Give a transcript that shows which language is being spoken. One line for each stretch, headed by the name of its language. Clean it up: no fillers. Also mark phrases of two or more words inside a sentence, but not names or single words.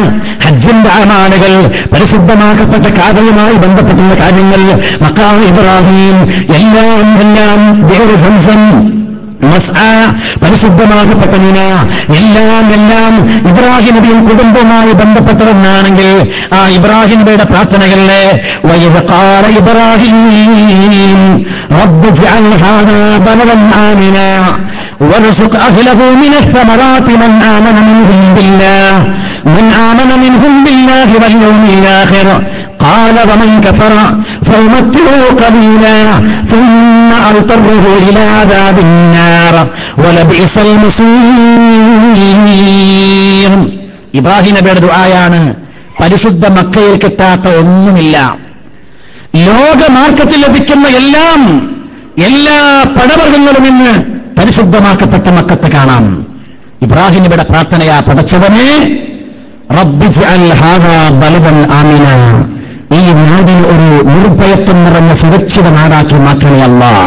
Malayalam: ഹജ്ജിന്റെ അമാലുകൾ, പരിശുദ്ധമാക്കപ്പെട്ട കാബയുമായി ബന്ധപ്പെട്ടുള്ള കാര്യങ്ങൾ, മഖാം ഇബ്രാഹിം, എല്ലാം വേറെ സംസം പരിശുദ്ധമാകപ്പെട്ട മിന, എല്ലാം ഇബ്രാഹിം നബിയും കുടുംബവുമായി ബന്ധപ്പെട്ടതെന്നാണെങ്കിൽ ആ ഇബ്രാഹിം നബിയുടെ പ്രാർത്ഥനകളിലെ
Arabic: وإذ قال إبراهيم رب اجعل هذا بلدا آمنا وارزق أهله من الثمرات من آمن منهم بالله واليوم الآخر قال ومن كفر فيمتعه قليلا ثم أضطره إلى عذاب النار ولبئس المصير.
Malayalam: ഇബ്രാഹിം നബിയുടെ ദുആയാണ്. പരിശുദ്ധ മക്കയിൽ കിട്ടാത്ത ഒന്നുമില്ല. ലോക മാർക്കറ്റിൽ ലഭിക്കുന്ന എല്ലാ പഴവർഗ്ഗങ്ങളും ഇന്ന് പരിശുദ്ധമാക്കപ്പെട്ട മക്കത്ത് കാണാം. ഇബ്രാഹിം നബിയുടെ പ്രാർത്ഥനയാ, പടച്ചവനെ
Arabic: ربي اجعل هذا بلدا آمنا,
Malayalam: ഈ നാടിൽ ഒരു നിർഭയത്വം നിറഞ്ഞ സുരക്ഷിത നാടാക്കി മാറ്റണേ അല്ലാഹ്.